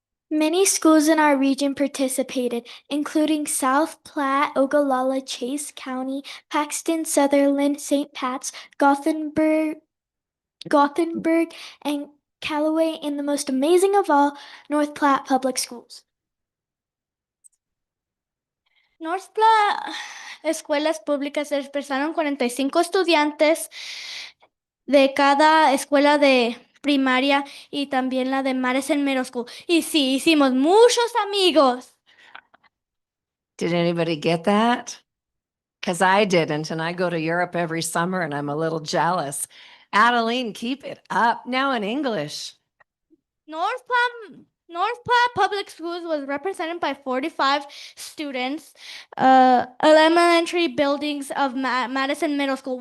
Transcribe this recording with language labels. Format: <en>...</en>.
<en>Many schools in our region participated, including South Platte, Ogallala, Chase County, Paxton, Sutherland, St. Pat's, Gothenburg, and Callaway, and the most amazing of all, North Platte Public Schools.</en> <es>North Platte Escuelas Públicas se expresaron 45 estudiantes de cada escuela de primaria y también la de Madison Middle School. Y sí, hicimos muchos amigos.</es> <en>Did anybody get that? Because I didn't, and I go to Europe every summer and I'm a little jealous. Adeline, keep it up now in English. North Platte Public Schools was represented by 45 students, elementary buildings of Madison Middle School.</en>